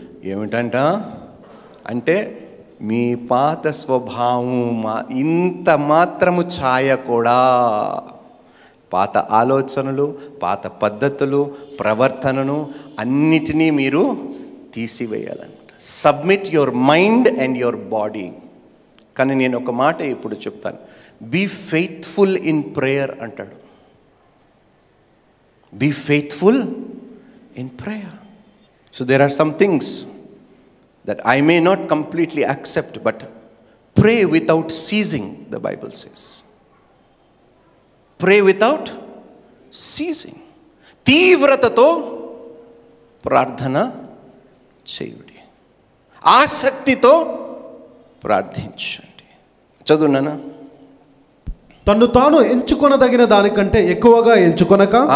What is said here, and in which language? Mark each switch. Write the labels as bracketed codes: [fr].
[te] ఏమిటంట అంటే మీ పాత స్వభావం ఇంత మాత్రము ఛాయ కూడా, పాత ఆలోచనలు, పాత పద్ధతులు, ప్రవర్తనను అన్నిటినీ మీరు తీసివేయాలన్నమాట. [en] Submit your mind and your body. [te] కానీ నేను ఒక మాట ఇప్పుడు చెప్తాను, [en] be faithful in prayer [te] అంటాడు. [en] Be faithful in prayer. So there are some things that I may not completely accept, but pray without ceasing, the Bible says. Pray without ceasing. [te] తీవ్రతతో ప్రార్థన చేయుడి, ఆసక్తితో ప్రార్థించండి. చదువునానా. తన్ను తాను ఎంచుకొనదగిన దానికంటే ఎక్కువగా ఎంచుకొనక.